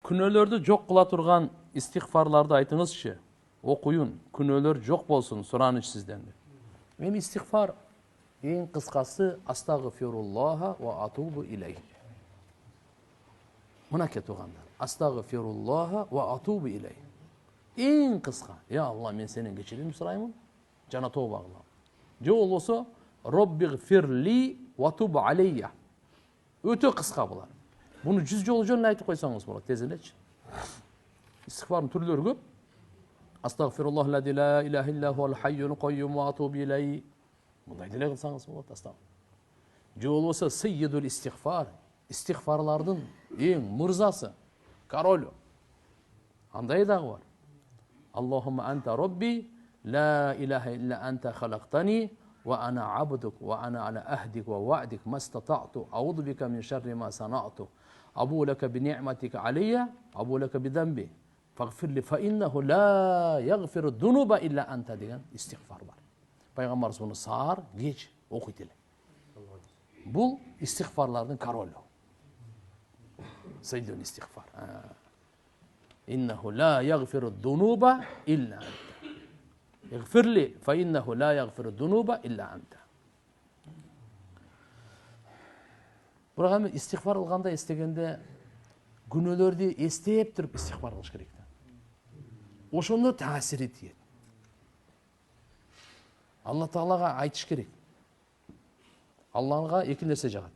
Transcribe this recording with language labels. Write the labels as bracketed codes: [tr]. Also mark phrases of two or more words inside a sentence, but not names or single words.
[ky] Күнөөлөрдү жок кыла турган истигфарларды айтыңызчы. Окуюн, күнөөлөр жок болсун, сураныч сизден. Эми истигфар эң кыскасы [ar] أستغفر الله وأتوب إليه. [ky] Мынакей туугандар. [ar] أستغفر الله وأتوب إليه. [ky] Эң кыска. [ar] يا الله, [ky] мен сенен кечирим сураймын, жана тооба кылам. Же болбосо [ar] رب اغفر لي وتب علي. [ky] Өтө кыска булар. Буну 100 жолу жөн айтып койсоңуз болот, тез элечи. Истигфардын түрлөрү көп. [ar] أستغفر الله لا إله إلا هو الحي القيوم وأتوب إليه. [ky] Мындай деле кылсаңыз болот, астагфир. Же болбосо [ar] سيد الاستغفار. [ky] Истигфарлардын эң мырзасы, королу. Андай дагы бар. [ar] اللهم أنت ربي، لا إله إلا أنت خلقتني، وأنا عبدك، وأنا على عهدك ووعدك ما استطعت, أعوذ بك من شر ما صنعت، أبوء لك بنعمتك علي، أبوء لك بذنبي، فاغفر لي فإنه لا يغفر الذنوب إلا أنت [ky] деген истигфар бар. Пайгамбарыбыз буну саар, кеч окуйт эле. Бул истигфарлардын королу. [ar] سيد الاستغفار. إنه لا يغفر الذنوب إلا أنت. اغفر لي فإنه لا يغفر الذنوب إلا أنت. [ky] Бирок эми истигфар кылганда эстегенде күнөөлөрдү эстеп туруп истигфар кылыш керек. Ошондо таасири тиет. Алла Таалага айтыш керек. Аллага эки нерсе жагат.